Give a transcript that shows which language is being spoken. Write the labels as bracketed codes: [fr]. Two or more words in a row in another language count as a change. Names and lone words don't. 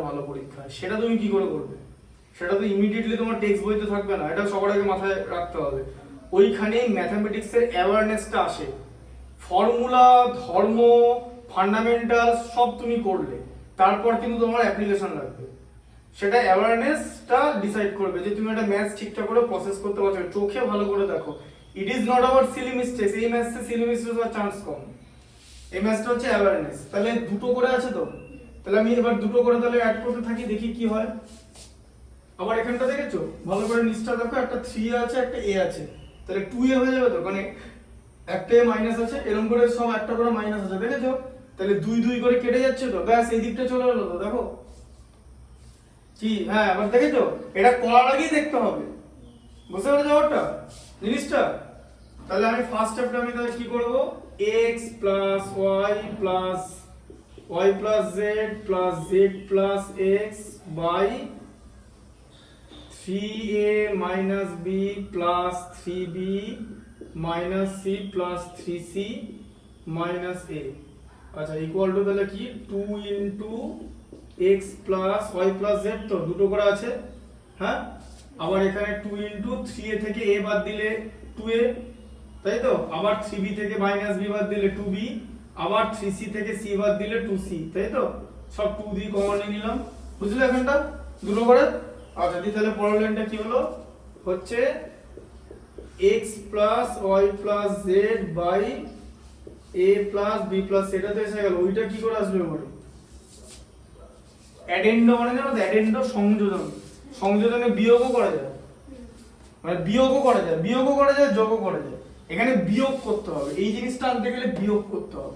[bn] ভালো পরীক্ষা সেটা তুমি কি করে করবে সেটা তো ইমিডিয়েটলি তোমার টেক্সট বইতে থাকবে না এটা সবার আগে মাথায় রাখতে হবে ওইখানেই ম্যাথমেটিক্সের অ্যাওয়ারনেসটা আসে ফর্মুলা ধর্ম ফান্ডামেন্টাল সব তুমি করলে তারপর কিন্তু তোমার অ্যাপ্লিকেশন লাগবে সেটা অ্যাওয়ারনেসটা ডিসাইড করবে যে তুমি একটা ম্যাথস ঠিকঠাক করে প্রসেস করতে পারছো চোখে ভালো করে দেখো [en] it is not about silly mistakes [bn] এই ম্যাথসে [en] silly mistakes [bn] হওয়ার চান্স কম এই ম্যাথসটা হচ্ছে অ্যাওয়ারনেস তাহলে দুটো করে আছে তো তাহলে আমি এবার দুটো করে তাহলে অ্যাড করতে থাকি দেখি কি হয় আবার এখানটা দেখেছো ভালো করে নিচটা দেখো একটা 3 আছে একটা a আছে তাহলে 2a হয়ে যাবে তো মানে একটা a মাইনাস আছে এরকম করে সব একটা করে মাইনাস আছে দেখেছো তাহলে 2 করে কেটে যাচ্ছে তো ব্যাস এই দিকটা চলে গেল তো দেখো কি হ্যাঁ আবার দেখেছো এটা করার আগেই দেখতে হবে বুঝতে পেরেছো ব্যাপারটা জিনিসটা তাহলে আমি ফার্স্ট স্টেপটা আমি তাহলে কি করব [en] x plus y plus y plus z plus z plus x by 3a minus b plus 3b minus c plus 3c minus a আচ্ছা equal to [bn] তাহলে কি [en] 2 into x plus y plus z [bn] তো দুটো করে আছে হ্যাঁ আবার এখানে [en] 2 into 3a [bn] থেকে a বাদ দিলে 2a তাই তো আবার 3b থেকে মাইনাস b বাদ দিলে 2b আবার 3c থেকে c বাদ দিলে 2c তাই তো সব 2 দিয়ে কমন নিয়ে নিলাম বুঝলে এখানটা দুটো করে আচ্ছা দি তাহলে পরের লাইনটা কি হলো হচ্ছে [en] x plus y plus z by a plus b plus [bn] সেটা তো এসে গেল ওইটা কি করে আসবে বলো অ্যাডেন্ডো মানে জানো তো অ্যাডেন্ডো সংযোজন সংযোজনে বিয়োগও করা যায় মানে বিয়োগও করা যায় যোগও করা যায় এখানে বিয়োগ করতে হবে, এই জিনিসটা আনতে গেলে বিয়োগ করতে হবে।